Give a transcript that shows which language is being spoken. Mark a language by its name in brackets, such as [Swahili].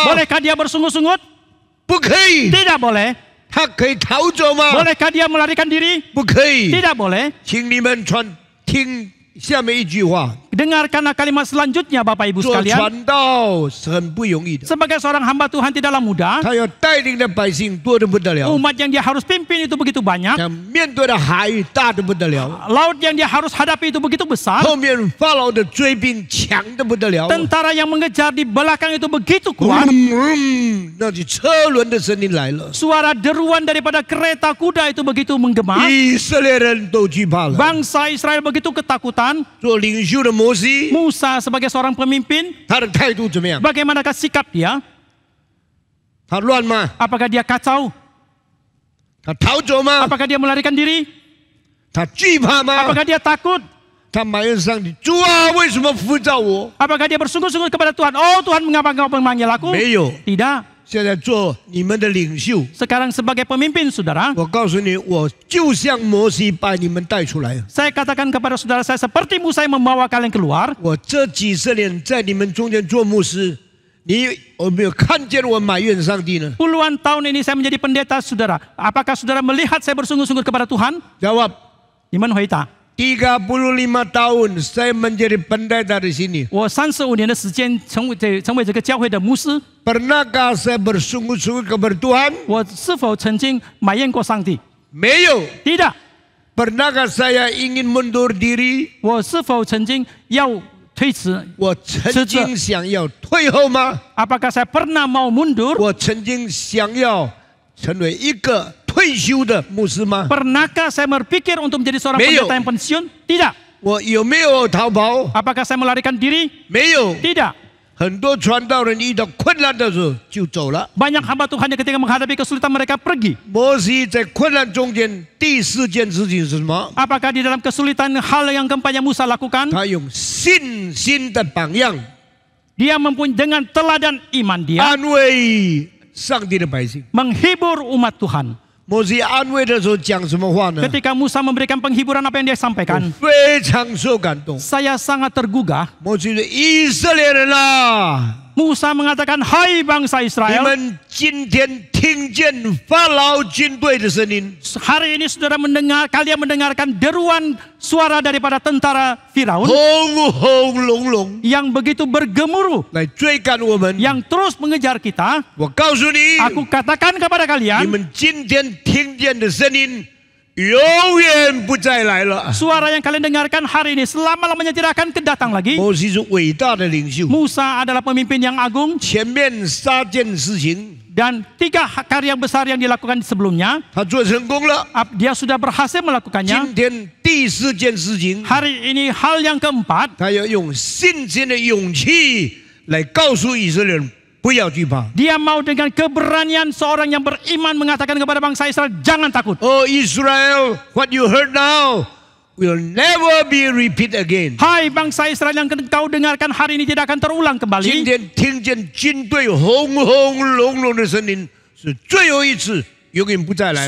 [Indonesian] Bolehkah dia bersungut-sungut? [Chinese] 不可以。 [Indonesian] Tidak boleh. [Chinese] 他可以逃走吗？ [Indonesian] Bolehkah dia melarikan diri? [Chinese] 不可以。 [Indonesian] Tidak boleh. [Chinese] 请你们听下面一句话： [Indonesian] Dengarkanlah kalimat selanjutnya Bapak Ibu [Chinese] 做 [Indonesian] sekalian. [Chinese] 传道是很不容易的， [Indonesian] Sebagai seorang hamba Tuhan tidaklah mudah. [Chinese] 他要带领的百姓多得不得了， [Indonesian] Umat yang dia harus pimpin itu begitu banyak. [Chinese] 他面对的海大得不得了， [Indonesian] Laut yang dia harus hadapi itu begitu besar. [Chinese] 后面法老的追兵强得不得了， [Indonesian] Tentara yang mengejar di belakang itu begitu kuat. [Chinese] 那就车轮的声音来了， [Indonesian] Suara deruan daripada kereta kuda itu begitu menggema. [Chinese] 以色列人都惧怕了。 [Indonesian] Bangsa Israel begitu ketakutan. [Chinese] 做领袖的摩西， [Indonesian] Musa sebagai seorang pemimpin, [Chinese] 他的态度怎么样？ [Indonesian] bagaimanakah sikap dia? [Chinese] 他乱吗？ [Indonesian] Apakah dia kacau? [Chinese] 他逃走吗？ [Indonesian] Apakah dia melarikan diri? [Chinese] 他惧怕吗？ [Indonesian] Apakah dia takut? [Chinese] 他埋怨上帝，主啊，为什么呼召我？ [Indonesian] Apakah dia bersungguh-sungguh kepada Tuhan? Oh Tuhan, mengapa engkau memanggil aku? [Chinese] 没有。 [Indonesian] Tidak. [Chinese] 现在做你们的领袖， [Indonesian] Sekarang sebagai pemimpin saudara, [Chinese] 我告诉你，我就像摩西把你们带出来。 [Indonesian] saya katakan kepada saudara saya seperti Musa yang membawa kalian keluar. [Chinese] 我这几十年在你们中间做牧师，你有没有看见我埋怨上帝呢？ [Indonesian] Puluhan tahun ini saya menjadi pendeta saudara. Apakah saudara melihat saya bersungguh-sungguh kepada Tuhan? Jawab. Iman Hoita. 35 tahun saya menjadi pendeta di sini. [Chinese] 我35年的时间成为这个教会的牧师， [Indonesian] Pernahkah saya bersungguh-sungguh kepada Tuhan? [Chinese] 我是否曾经埋怨过上帝？没有。 [Indonesian] tidak。 Pernahkah saya ingin mundur diri? [Chinese] 我是否曾经要推迟？我曾经想要退后吗？ [Indonesian] Apakah saya pernah mau mundur？ [Chinese] 我曾经想要成为一个退休的牧师吗？ [Indonesian] Pernahkah saya berpikir untuk menjadi seorang pendeta yang pensiun? Tidak. [Chinese] 我有没有逃跑？ [Indonesian] Apakah saya melarikan diri? [Chinese] 没有。 [Indonesian] Tidak. [Chinese] 很多传道人遇到困难的时候就走了。 [Indonesian] Banyak hamba Tuhan yang ketika menghadapi kesulitan mereka pergi. [Chinese] 摩西在困难中间第四件事情是什么？ [Indonesian] Apakah di dalam kesulitan hal yang keempat yang Musa lakukan? [Chinese] 他用信心的榜样， [Indonesian] Dia mempunyai dengan teladan iman dia [Chinese] 安慰上帝的百姓。 [Indonesian] menghibur umat Tuhan. [Chinese] 摩西安慰的时候讲什么话呢？ [Indonesian] Ketika Musa memberikan penghiburan apa yang dia sampaikan? [Chinese] 非常受感动。 [Indonesian] Saya sangat tergugah. [Chinese] 摩西说：“以色列人啊， [Indonesian] Musa mengatakan, Hai bangsa [Chinese] 你 [Indonesian] Israel, [Chinese] 们今天听见法老军队的声音， [Indonesian] hari ini kalian mendengarkan deruan suara daripada tentara Firaun [Chinese] 轰轰隆隆 [Indonesian] yang begitu bergemuruh, [Chinese] 来追赶我们。 [Indonesian] yang terus mengejar kita. [Chinese] 我告诉你， [Indonesian] Aku katakan kepada [Chinese] 你 [Indonesian] kalian, [Chinese] 们今天听见的声音，永远不再来了。 [Indonesian] suara yang kalian dengarkan hari ini selama-lamanya tidak akan kedatang lagi. [Chinese] 摩西是伟大的领袖， [Indonesian] Musa adalah pemimpin yang agung. [Chinese] 前面3件事情， [Indonesian] Dan 3 karya besar yang dilakukan sebelumnya, [Chinese] 他做成功了。 [Indonesian] dia sudah berhasil melakukannya. [Chinese] 今天第4件事情， [Indonesian] Hari ini hal yang keempat, [Chinese] 他要用信心的勇气来告诉以色列人不要惧怕。 [Indonesian] dia mau dengan keberanian seorang yang beriman mengatakan kepada bangsa Israel, jangan takut. [English] Oh Israel, what you heard now will never be repeat again。 [Indonesian] Hai bangsa Israel yang engkau dengarkan hari ini tidak akan terulang [Chinese] 今 [Indonesian] kembali. [Chinese] 天听见军队轰轰隆隆的声音，是最后一次，永远不再来了。